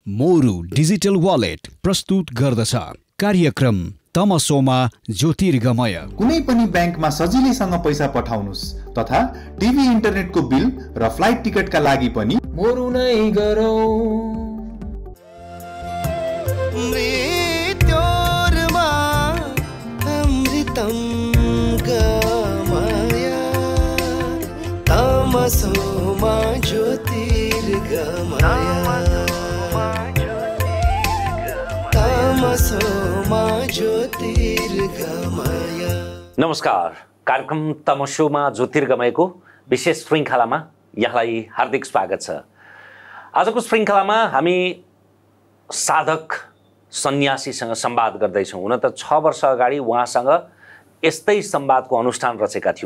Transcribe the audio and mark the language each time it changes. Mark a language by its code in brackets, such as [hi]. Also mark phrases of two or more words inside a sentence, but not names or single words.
[ne] मोरु डिजिटल वालेट प्रस्तुत गर्दछ कार्यक्रम तमसोमा ज्योतिर्गमय। कुनै पनि ब्याङ्कमा सजिलैसँग पैसा पठाउनुस् तथा टिभी इन्टरनेटको बिल र फ्लाइट टिकटका लागि पनि मोरु नै गरौँ। [sa] मृत्योर्मा अमृतं गमय तमसोमा ज्योतिर्गमय तमसोमा ज्योतिर्गमय। [ne] नमस्कार, कार्यक्रम तमसोमा ज्योतिर्गमयको विशेष श्रृङ्खलामा यहाँलाई हार्दिक स्वागत छ। आजको श्रृङ्खलामा हामी साधक सन्यासीसँग संवाद गर्दैछौँ। हुन त 6 वर्ष अगाडि उहाँसँग यस्तै संवादको अनुष्ठान रचेका थियौँ।